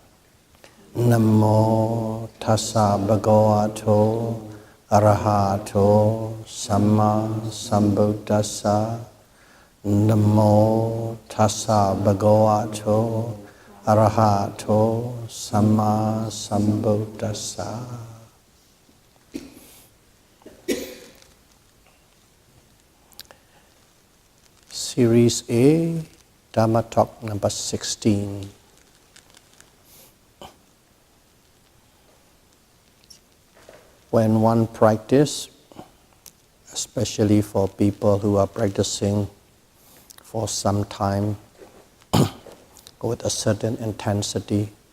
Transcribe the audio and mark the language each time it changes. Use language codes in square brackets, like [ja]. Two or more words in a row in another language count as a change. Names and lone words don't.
[pi] Namo tassa bhagavato arahato samma sambuddhassa. Namo tassa bhagavato arahato samma sambuddhassa. [en] Series A, Dhamma Talk number 16. When one practices, especially for people who are practicing for some time with a certain intensity,